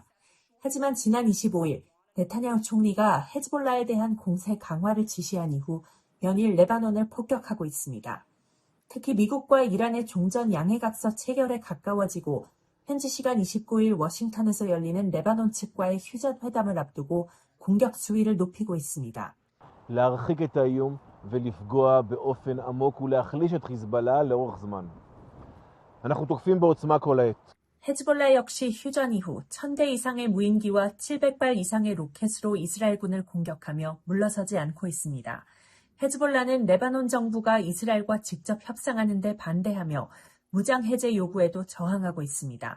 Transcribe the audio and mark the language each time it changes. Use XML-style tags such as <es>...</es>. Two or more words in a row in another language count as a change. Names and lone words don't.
<ko>하지만 지난 25일 네타냐후 총리가 헤즈볼라에 대한 공세 강화를 지시한 이후 연일 레바논을 폭격하고 있습니다. 특히 미국과 이란의 종전 양해각서 체결에 가까워지고 현지 시간 29일 워싱턴에서 열리는 레바논 측과의 휴전 회담을 앞두고 공격 수위를 높이고 있습니다.</ko> <he>להרחיק את האיום ולפגוע באופן עמוק ולהחליש את חיזבאללה לאורך זמן. אנחנו תוקפים בעוצמה כל העת.</he> <ko>헤즈볼라 역시 휴전 이후 1000대 이상의 무인기와 700발 이상의 로켓으로 이스라엘군을 공격하며 물러서지 않고 있습니다. 헤즈볼라는 레바논 정부가 이스라엘과 직접 협상하는 데 반대하며 무장 해제 요구에도 저항하고 있습니다.</ko>